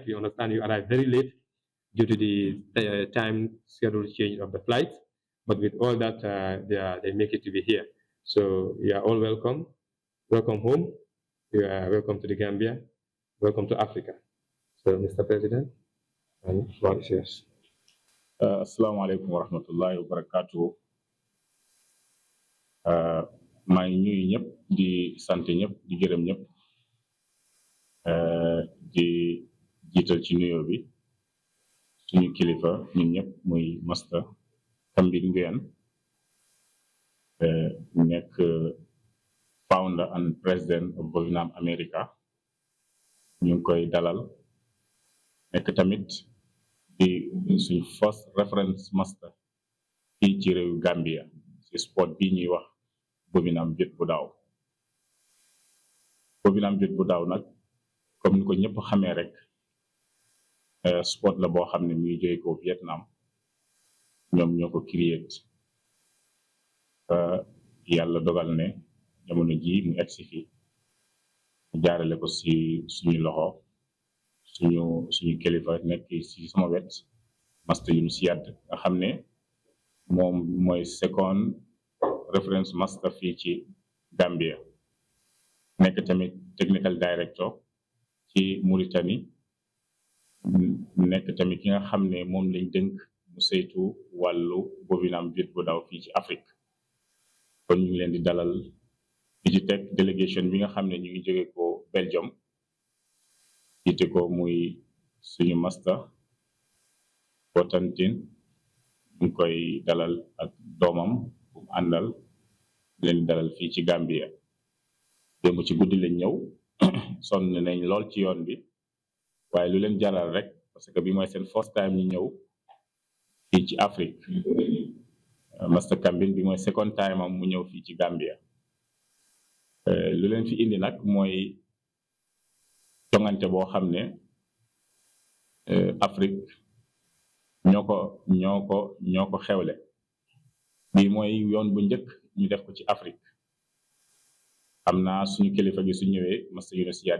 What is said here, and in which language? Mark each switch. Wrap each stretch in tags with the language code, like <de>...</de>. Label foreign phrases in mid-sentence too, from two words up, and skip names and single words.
<en>We understand you arrived very late due to the time schedule change of the flight. But with all that, they make it to be here. So you are all welcome. Welcome home. You are welcome to the Gambia. Welcome to Africa. So, Mr. President, and floor is yours.</en> <ar>السلام عليكم ورحمة الله وبركاته.</ar> <wo>maa ngi ñuy ñëpp di sant ñëpp di gërëm ñëpp di jiital ci nuyoo bi suñu kilifa ñun ñëpp muy Master Kambin Nguyen nekk</wo> <en>founder and president of Vovinam America</en> <wo>ñu ngi koy dalal nekk tamit di suñu</wo> <en>first reference master</en> <wo>fii ci réew Gambia ci sport bi ñuy wax Vovinam jët bu daaw Vovinam jët bu daaw nag comme ni ko ñëpp xamee rek sport la boo xam ne mi ngi jóge ko Vietnam ñoom ñoo ko create yàlla dogal ne jamono ji mu egsi fii jaarale ko ci suñu loxo suñu kilifa nekk ci sama wet Master Yunus Yad nga xam ne moom mooy</wo> <en>second reference master</en> <wo>fii ci Gambia nekk tamit technical director ci Mauritanie nekk tamit ki nga xam ne moom lañ dënk mu saytu wàllu Vovinam jët bu daaw fii ci Afrique kon ñu ngi leen di dalal di ci teg délégation bi nga xam ne ñu ngi jóge ko Belgium jiite ko muy suñu master Botantin ñu koy dalal ak doomam bu mu àndal leen dalal fii ci Gambia démb ci guddi lañ ñëw sonn nañ lool ci yoon bi waaye lu leen jaral rek parce que bi mooy seen</wo> <en>first time</en> <wo>ñu ñëw fii ci Afrique Master Kambin bi mooy</wo> <en>second time</en> <wo>am mu ñëw fii ci Gambia lu leen fi indi nag mooy jongante boo xam ne Afrique ñoo ko xewle bii mooy yoon bu njëkk ñu def ko ci Afrique xam naa suñu kilifa gi su ñëwee Master Yunus Yad</wo>